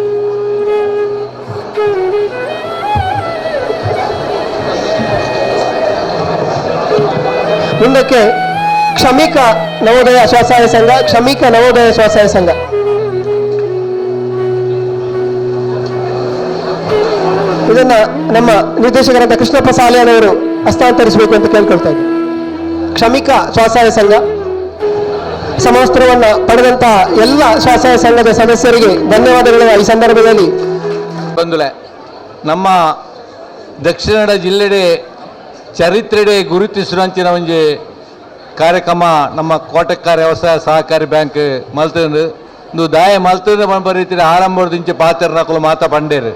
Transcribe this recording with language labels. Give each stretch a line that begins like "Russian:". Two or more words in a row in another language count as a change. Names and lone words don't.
Kannada: ಮುಂದಕ್ಕೆ ಕ್ಷಮಿಕ ನವೋದಯ ಸ್ವಸಹಾಯ ಸಂಘ ಇದನ್ನ ನಮ್ಮ ನಿರ್ದೇಶಕರಾದ ಕೃಷ್ಣಪ್ಪ ಸಾಲಿಯಾನವರು ಹಸ್ತಾಂತರಿಸಬೇಕು ಅಂತ ಕೇಳ್ಕೊಳ್ತಾ ಇದ್ದೀನಿ. ಕ್ಷಮಿಕ ಸ್ವಸಹಾಯ ಸಂಘ ಸಮವಸ್ತ್ರವನ್ನು ಪಡೆದಂತಹ ಎಲ್ಲ ಸ್ವಸಹಾಯ ಸಂಘದ ಸದಸ್ಯರಿಗೆ ಧನ್ಯವಾದಗಳನ್ನು ಈ ಸಂದರ್ಭದಲ್ಲಿ.
Tulu: ಬಂಧುಲೆ, ನಮ್ಮ ದಕ್ಷಿಣ ಕನ್ನಡ ಜಿಲ್ಲೆಡೆ ಚರಿತ್ರೆಡೆ ಗುರುತಿಸುವಂಚಿನ ಒಂಜಿ ಕಾರ್ಯಕ್ರಮ ನಮ್ಮ ಕೋಟೆಕಾರ ವ್ಯವಸಾಯ ಸಹಕಾರಿ ಬ್ಯಾಂಕ್ ಮಲ್ತಂದು ಒಂದು ದಾಯ ಮಲ್ತಂದು ಬಂದ ರೀತಿಯ ಆರಂಭದಿಂಚೆ ಪಾತ್ರನಕಲು ಮಾತಾ ಪಂಡೇರು.